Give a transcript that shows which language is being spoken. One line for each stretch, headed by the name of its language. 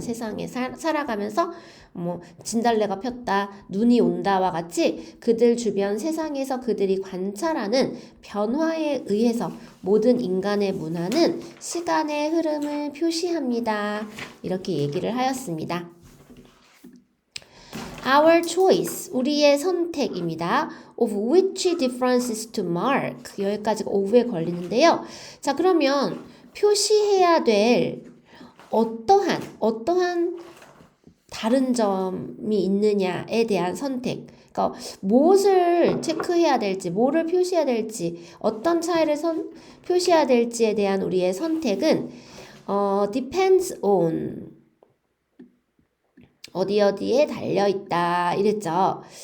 Korean: 세상에 살아가면서 진달래가 폈다, 눈이 온다와 같이 그들 주변 세상에서 그들이 관찰하는 변화에 의해서 모든 인간의 문화는 시간의 흐름을 표시합니다. 이렇게 얘기를 하였습니다.
English: Our choice,
Korean: 우리의 선택입니다.
English: Of which differences to mark.
Korean: 여기까지가 of에 걸리는데요. 자, 그러면 표시해야 될 어떠한 다른 점이 있느냐에 대한 선택. 그러니까 무엇을 체크해야 될지, 뭐를 표시해야 될지, 어떤 차이를 표시해야 될지에 대한 우리의 선택은
English: depends on
Korean: 어디에 달려있다 이랬죠.